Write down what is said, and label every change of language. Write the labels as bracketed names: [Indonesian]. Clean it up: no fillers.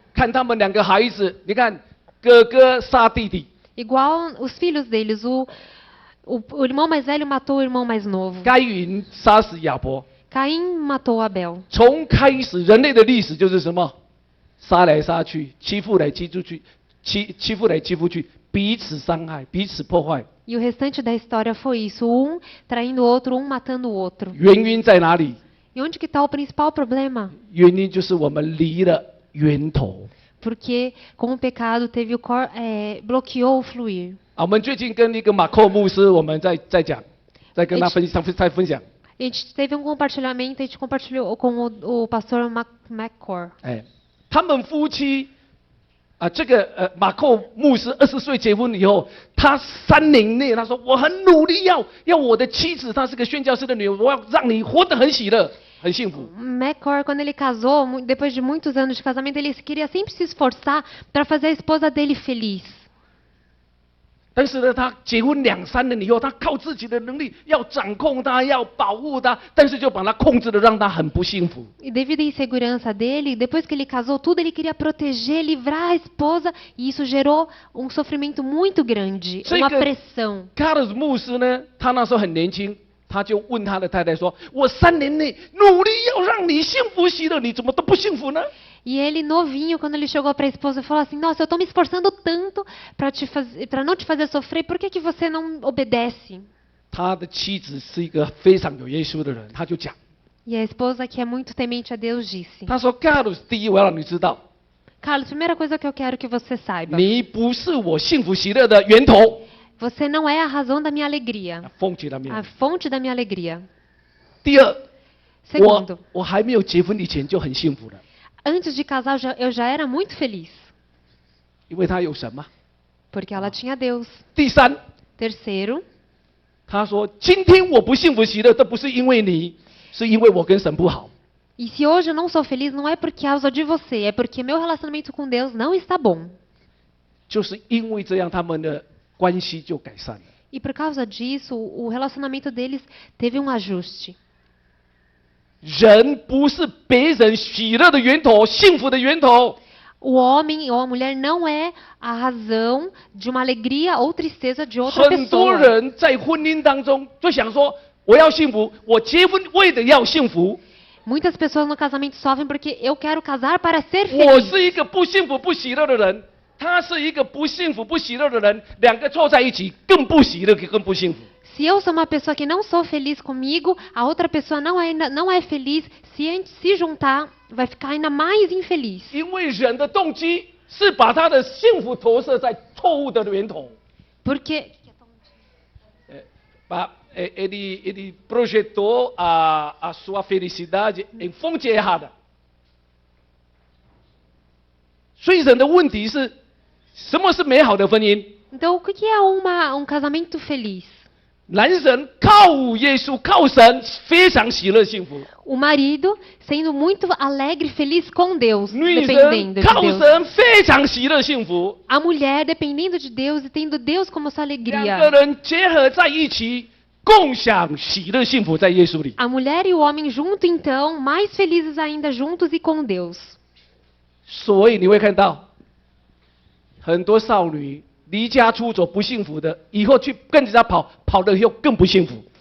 [Chinese] 看他们两个孩子，你看哥哥杀弟弟， [Portuguese] Igual os filhos deles, o irmão mais velho matou o irmão mais novo. [Chinese] 该隐杀死亚伯。 [Portuguese] Caim matou Abel. [Chinese] 从开始，人类的历史就是什么？杀来杀去，欺负来欺出去，欺负来欺负去，彼此伤害，彼此破坏。 [Portuguese] E o restante da história foi isso, um traindo o outro, um matando o outro. [Chinese] 原因在哪里？ [Portuguese] E onde que está o principal problema? [Chinese] 原因就是我们离了源头。 [Portuguese] Porque com o pecado bloqueou o fluir. [Chinese] 我们最近跟一个马寇牧师，我们在讲，在跟他分享。 [Portuguese] A gente teve compartilhamento, a gente compartilhou com o pastor McCord. [Chinese] 他们夫妻这个马寇牧师20岁结婚以后，他3年内他说我很努力要我的妻子，她是个宣教师的女儿，我要让你活得很喜乐。很幸福。 [Portuguese] McCord, quando ele casou, depois de muitos anos de casamento, ele queria sempre se esforçar para fazer a esposa dele feliz. [Chinese] 但是呢，他结婚2、3年以后，他靠自己的能力要掌控他，要保护他，但是就把他控制的让他很不幸福。 [Portuguese] E devido à insegurança dele, depois que ele casou tudo, ele queria proteger, livrar a esposa, e isso gerou um sofrimento muito grande, uma pressão. [Chinese] Carlos 牧师呢，他那时候很年轻，他就问他的太太说：“我3年内努力要让你幸福喜乐，你怎么都不幸福呢？” [Portuguese] E ele, novinho, quando ele chegou para a esposa, falou assim: Nossa, eu estou me esforçando tanto para não te fazer sofrer, por que, que você não obedece? [Chinese] 他的妻子是一个非常有耶稣的人，他就讲， [Portuguese] E a esposa, que é muito temente a Deus, disse: [Chinese] 他说 ：“Carlos，第一我要让你知道， [Portuguese] Carlos, primeira coisa que eu quero que você saiba: [Chinese] 你不是我幸福喜乐的源头。” [Portuguese] você não é a razão da minha alegria, [Chinese] 奉起了面 [Portuguese] a fonte da minha alegria. [Chinese] 第二， [Portuguese] Segundo, [Chinese] 我还没有结婚以前就很幸福了， [Portuguese] antes de casar, eu já era muito feliz, [Chinese] 因为他有神嘛。 [Portuguese] porque ela tinha Deus. [Chinese] 第三， [Portuguese] Terceiro, [Chinese] 他说：“今天我不幸福喜乐，这不是因为你，是因为我跟神不好。” [Portuguese] e se hoje eu não sou feliz, não é por causa de você, é porque meu relacionamento com Deus não está bom. [Chinese] 就是因为这样，他们的关系就改善了。 [Portuguese] E por causa disso, o relacionamento deles teve um ajuste. [Chinese] 人不是别人喜乐的源头，幸福的源头。 [Portuguese] O homem ou a mulher não é a razão de uma alegria ou tristeza de outra [Chinese] 很多 [Portuguese] pessoa. [Chinese] 人在婚姻当中就想说：“我要幸福，我结婚为了要幸福。 [Portuguese] Muitas pessoas no casamento sofrem porque eu quero casar para ser [Chinese] 我 [Portuguese] feliz. [Chinese] 是一个不幸福、不喜乐的人，他是一个不幸福、不喜乐的人，两个凑在一起更不喜乐，更不幸福。” [Portuguese] Se eu sou uma pessoa que não sou feliz comigo, a outra pessoa não é feliz, se a gente se juntar, vai ficar ainda mais infeliz. [Chinese] 因为人的动机是把他的幸福投射在错误的源头。 [Portuguese] Porque Ele projetou a sua felicidade em fonte errada. [Chinese] 所以人的问题是，什么是美好的婚姻？ [Portuguese] então, o que é um casamento feliz? [Chinese] 男人靠耶稣、靠神，非常喜乐幸福； [Portuguese] O marido sendo muito alegre, feliz com Deus, [Chinese] 女 [Portuguese] dependendo [Chinese] 人 [Portuguese] de [Chinese] 靠 [Portuguese] Deus. [Chinese] 神，非常喜乐幸福。 [Portuguese] A mulher dependendo de Deus e tendo Deus como sua [Chinese] 两个人结合在一起，共享喜乐幸福，在耶稣里。 [Portuguese] A mulher e o homem junto, então, mais felizes ainda juntos e com Deus. [Chinese] 所以你会看到，很多少女离家出走不幸福的，以后去跟人家跑，跑了以后更不幸福。